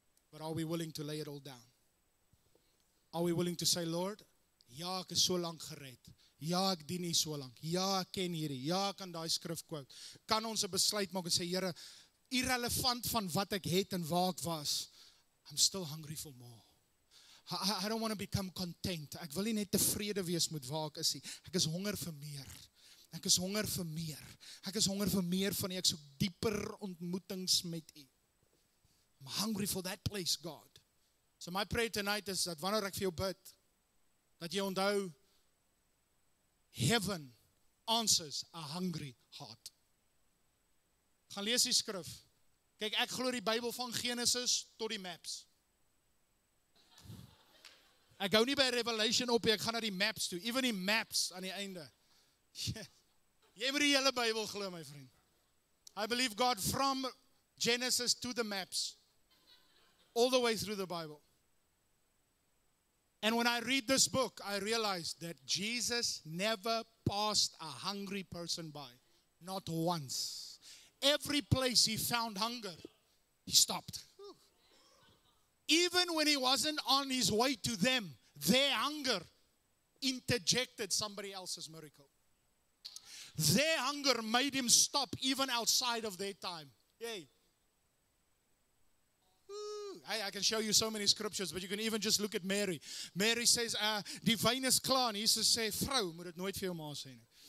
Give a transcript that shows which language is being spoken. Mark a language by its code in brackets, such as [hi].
[en] But are we willing to lay it all down? Are we willing to say, Lord, [af] ja, ek is so lank gered. Ja, ek dien nie so lank. Ja, ek ken hierdie. Ja, ek kan daai skrif quote. Kan ons 'n besluit maak en sê, Here, irrelevant van wat ek het en waar ek was, [en] I'm still hungry for more. I don't want to become content. [af] Ek wil nie net tevrede wees met waar ek is nie. Ek is honger vir meer. Ek is honger vir meer. Ek is honger vir meer van U. Ek soek dieper ontmoetings met U. [en] I'm hungry for that place, God. So my prayer tonight is [af] dat wanneer ek vir jou bid, dat jy onthou, [en] heaven answers a hungry heart. [af] Gaan lees die skrif. Kyk, ek glo die Bybel van Genesis tot die maps. Ek hou nie by Revelation op, ek gaan na die maps toe. Even die maps aan die einde. Jy moet die hele Bybel glo, my vriend. [en] I believe God from Genesis to the maps. All the way through the Bible. And when I read this book, I realize that Jesus never passed a hungry person by. Not once. every place he found hunger, he stopped. Even when he wasn't on his way to them, their hunger interjected somebody else's miracle. Their hunger made him stop even outside of their time. Yay. I can show you so many scriptures, but you can even just look at Mary. Mary says, [af] die wyn is klaar. En Jesus sê, vrou, moet dit nooit vir jou ma sê nie.